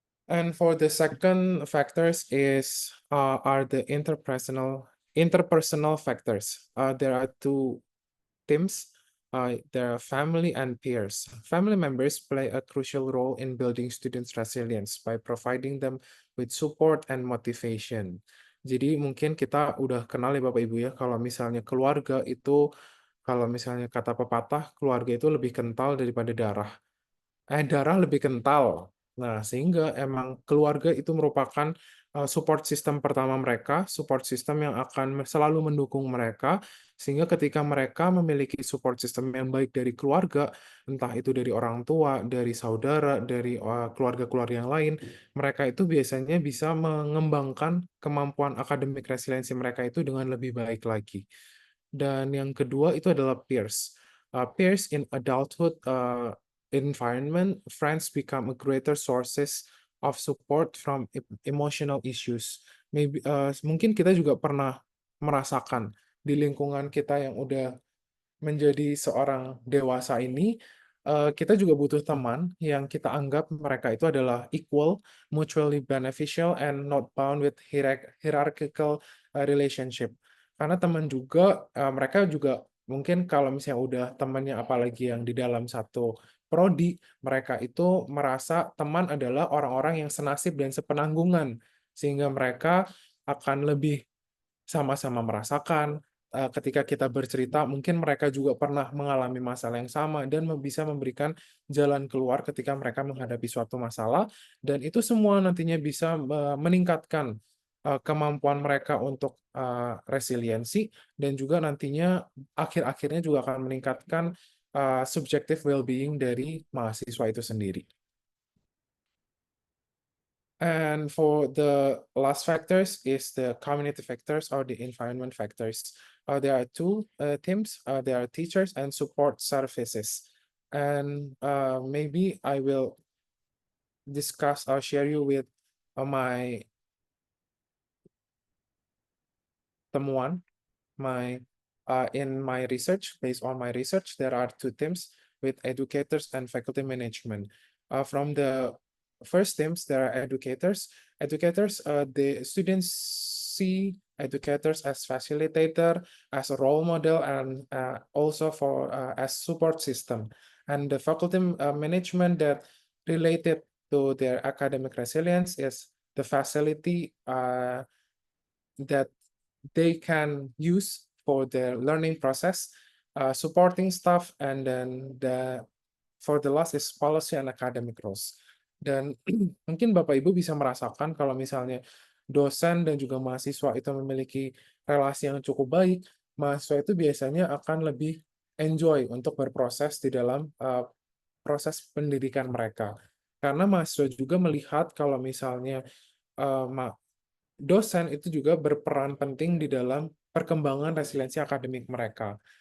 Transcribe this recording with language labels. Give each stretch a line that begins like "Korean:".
English: And for the second factors are the interpersonal factors. There are two themes. their family and peers. Family members play a crucial role in building students' resilience by providing them with support and motivation.
Indonesian: Jadi mungkin kita udah kenal ya Bapak Ibu ya, kalau misalnya keluarga itu, kalau misalnya kata pepatah, keluarga itu lebih kental daripada darah. Darah lebih kental. Nah, sehingga emang keluarga itu merupakan support system pertama mereka, support system yang akan selalu mendukung mereka, sehingga ketika mereka memiliki support system yang baik dari keluarga, entah itu dari orang tua, dari saudara, dari keluarga-keluarga yang lain, mereka itu biasanya bisa mengembangkan kemampuan akademik resiliensi mereka itu dengan lebih baik lagi. Dan yang kedua itu adalah peers.
English: Peers in adulthood environment, friends become a greater sources of support from emotional issues.
Indonesian: Maybe mungkin kita juga pernah merasakan di lingkungan kita yang udah menjadi seorang dewasa ini, kita juga butuh teman yang kita anggap mereka itu adalah
English: equal, mutually beneficial, and not bound with hierarchical relationship.
Indonesian: Karena teman juga, mereka juga mungkin kalau misalnya udah temannya apalagi yang di dalam satu prodi, mereka itu merasa teman adalah orang-orang yang senasib dan sepenanggungan, sehingga mereka akan lebih sama-sama merasakan. Ketika kita bercerita, mungkin mereka juga pernah mengalami masalah yang sama dan bisa memberikan jalan keluar ketika mereka menghadapi suatu masalah, dan itu semua nantinya bisa meningkatkan kemampuan mereka untuk resiliensi, dan juga nantinya akhir-akhirnya juga akan meningkatkan subjective well-being dari mahasiswa itu sendiri.
English: And for the last factors is the community factors or the environment factors. There are two teams. There are teachers and support services. And maybe I will discuss or share you with my temuan. In my research, based on my research, there are two teams with educators and faculty management. From the first teams, there are educators. The students see educators as facilitator, as a role model, and also as support system. And the faculty management that related to their academic resilience is the facility that they can use for their learning process, supporting staff, and then for the last is policy and academic roles.
Indonesian: Dan mungkin Bapak Ibu bisa merasakan kalau misalnya dosen dan juga mahasiswa itu memiliki relasi yang cukup baik, mahasiswa itu biasanya akan lebih enjoy untuk berproses di dalam proses pendidikan mereka. Karena mahasiswa juga melihat kalau misalnya dosen itu juga berperan penting di dalam perkembangan resiliensi akademik mereka.